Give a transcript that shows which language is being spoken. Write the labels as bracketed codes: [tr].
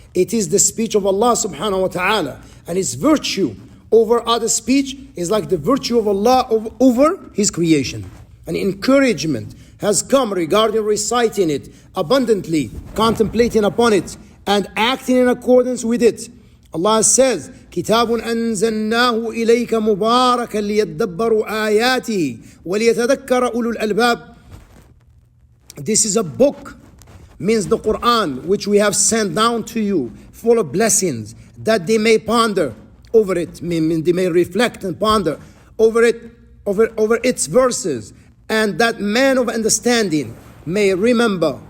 [en] It is the speech of Allah subhanahu wa ta'ala. And its virtue over other speech is like the virtue of Allah over His creation. An encouragement has come regarding reciting it abundantly, contemplating upon it, and acting in accordance with it. Allah says, [ar] كتاب أنزلناه إليك مباركا ليدبروا آياته وليتذكر أولو الألباب. [en] This is a book, means the Quran, which we have sent down to you, full of blessings, that they may ponder over it, mean they may reflect and ponder over it, over its verses, and that man of understanding may remember.